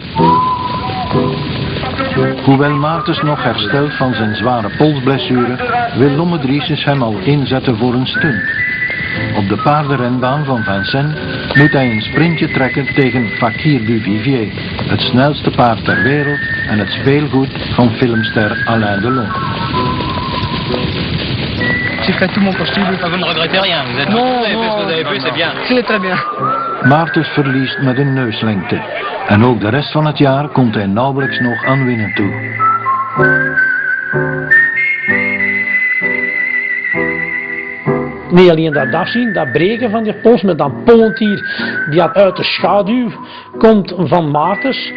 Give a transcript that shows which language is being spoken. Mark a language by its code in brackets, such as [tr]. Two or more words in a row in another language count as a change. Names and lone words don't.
[nl] Hoewel Maartens nog herstelt van zijn zware polsblessure, wil Lomme Driesens hem al inzetten voor een stunt. Op de paardenrenbaan van Vincennes moet hij een sprintje trekken tegen Fakir du Vivier, het snelste paard ter wereld en het speelgoed van filmster Alain Delon. [fr] J'ai fait tout mon possible. Vous ne regrettez rien, vous êtes Non, ce que vous avez vu, c'est bien. C'est très bien. [nl] Maartens verliest met een neuslengte. En ook de rest van het jaar komt hij nauwelijks nog aan winnen toe. Niet alleen dat afzien, dat breken van die pols met dat Pollentier die uit de schaduw komt van Maartens.